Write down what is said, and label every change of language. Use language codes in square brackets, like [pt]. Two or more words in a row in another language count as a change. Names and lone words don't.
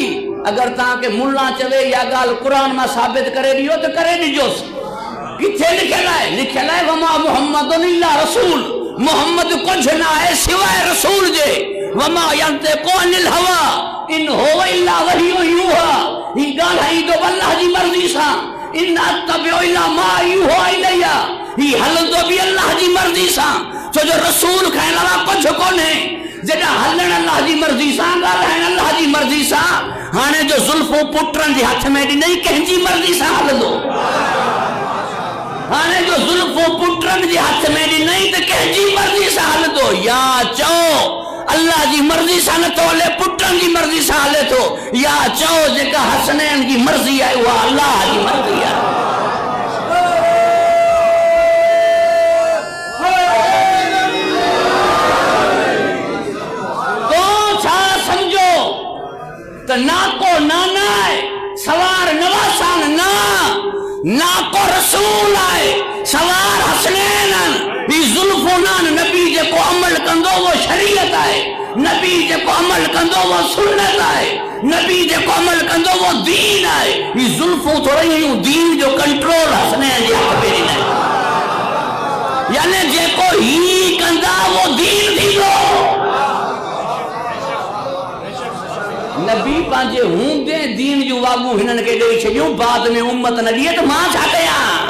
[sd] अगर तव्हांखे मुल्ला चवे या ॻाल्हि क़ुर मां साबित करे ॾियो त करे ॾिजोसि। किथे लिखियलु आहे? लिखियलु आहे [ar] وما محمد إلا رسول, [sd] मोहम्मद कुझु न आहे सिवाय रसूल जे। [ar] وما ينطق عن الهوى إن هو إلا وحي يوحى, [sd] ही ॻाल्हाईंदो अल्लाह जी मर्ज़ी सां। [ar] إن أتبع إلا ما يوحى إلي, [sd] ही हलंदो बि अल्लाह जी मर्ज़ी सां। छो जो रसूल खां अलावा कुझु कोन्हे। जॾहिं हलण अल्लाह जी मर्ज़ी सां, ॻाल्हाइण अल्लाह जी मर्ज़ी सां, हाणे जो ज़ुल्फ़ूं पुटनि जे हथ में ॾिनई कंहिंजी मर्ज़ी सां हलंदो। हाणे जो ज़ुल्फ़ूं पुटनि जे हथ में ॾिनई त कंहिंजी मर्ज़ी सां हलंदो। या चओ अल्लाह जी मर्ज़ी सां नथो हले, पुटनि जी मर्ज़ी सां हले थो, या चओ जेका हसनैन जी मर्ज़ी आहे उहा अल्लाह जी मर्ज़ी आहे। तो ना को नाना है सवार नवासान ना, ना को रसूल है सवार हसनैन भी जुल्फुनान। नबी जेको अमल कंदो वो शरीयत है, नबी जेको अमल कंदो वो सुन्नत है, नबी जेको अमल कंदो वो दीन है। ये जुल्फू थोड़ी दीन जो कंट्रोल हसनैन जे हथ में ॾिनई, यानी जेको ही कंदा वो दीन थींदो। नबी पंहिंजे हूंदे दीन जूं वागूं हिननि खे ॾेई छॾियूं, बाद में उम्मत न ॾिए त मां छा कयां?